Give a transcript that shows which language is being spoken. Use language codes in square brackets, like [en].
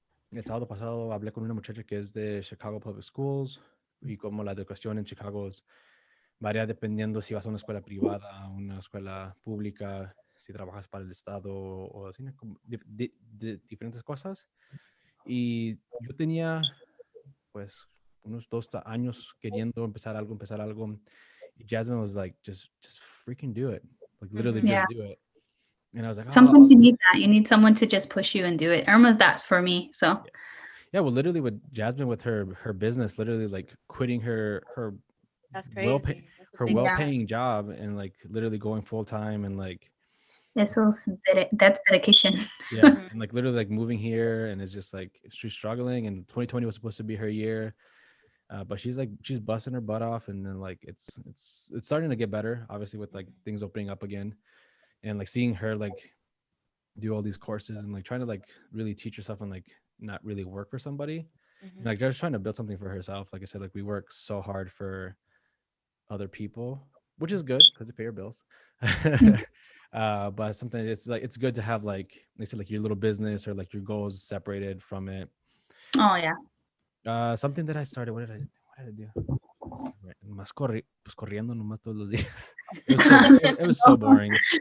[es] el sábado pasado hablé con una muchacha que es de Chicago Public Schools y cómo la educación en Chicago varía dependiendo si vas a una escuela privada, una escuela pública, si trabajas para el Estado o así, como de diferentes cosas. Y yo tenía, pues, unos 2 años queriendo empezar algo. [en] Y Jasmine was like, just freaking do it. Like, literally just do it. And I was like, sometimes you need that. You need someone to just push you and do it. Irma's that for me, so. Yeah, well, literally with Jasmine, with her business, literally like quitting her That's crazy. well-paying job and like literally going full-time and like that's dedication. Yeah, and like literally like moving here, and it's just like she's struggling, and 2020 was supposed to be her year, but she's busting her butt off, and then like it's starting to get better, obviously, with like things opening up again, and like seeing her like do all these courses and like trying to like really teach herself and like not really work for somebody, like just trying to build something for herself. Like I said, like we work so hard for other people, which is good because they pay your bills. But something it's good to have like they said like your little business or like your goals separated from it. Oh yeah. Something that I started. What did I do? [es] Más pues corriendo nomás todos los días. [en] It was so boring.